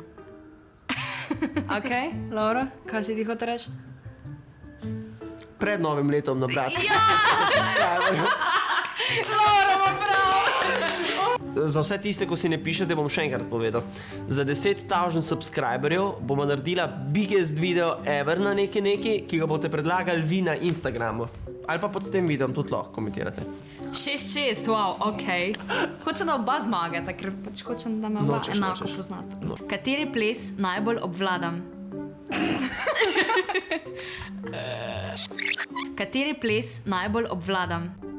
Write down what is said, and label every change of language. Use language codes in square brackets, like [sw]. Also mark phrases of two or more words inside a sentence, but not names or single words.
[sl] Ok, Laura, kaj si ti hotel reči? Pred novim letom nabrati. Laura ima prav! Za vse tiste, ko si ne pišete, bom še enkrat povedal. Za 10,000 subscriberjev bomo naredila [en] biggest video ever [sl] na neki, ki ga boste predlagali vi na Instagramu. Ali pa pod tem videom tudi lahko komentirate. 6-6, wow, ok. Hočem, da oba zmagata, ker pač hočem, da me oba Nočeš, enako nočeš. poznata. No. Kateri ples najbolj obvladam? Kateri ples najbolj obvladam?